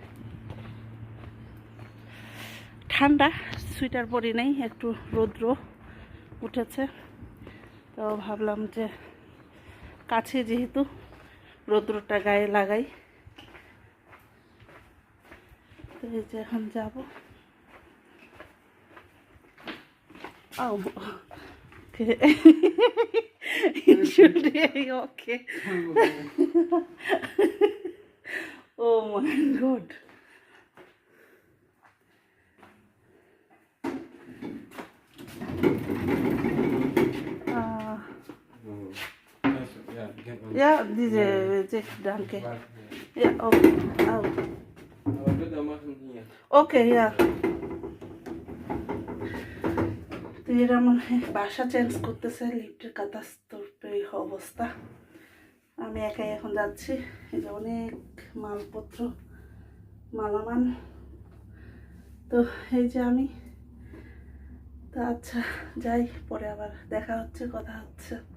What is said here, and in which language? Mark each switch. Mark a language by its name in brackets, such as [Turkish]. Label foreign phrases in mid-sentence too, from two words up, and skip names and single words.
[Bangla] ঠান্ডা, সোয়েটার পরি নেই, একটু রৌদ্র উঠেছে, তো ভাবলাম যে কাছে যেহেতু রৌদ্রটা গায়ে লাগাই। তো এই যে এখন যাবো। [English] Okay. It should be okay. Oh my God. [German] Ja, diese danke. Ja, okay. Oh. Aber bitte machen hier. Okay, ja. [Bangla] তো এরা মনে হয় বাসা চেঞ্জ করতেছে, লিফটের কাতাস্তর্পে অবস্থা। আমি একাই এখন যাচ্ছি। এই যে অনেক মালপত্র, মালামাল। তো এই যে আমি, তো আচ্ছা যাই, পরে আবার দেখা হচ্ছে, কথা হচ্ছে।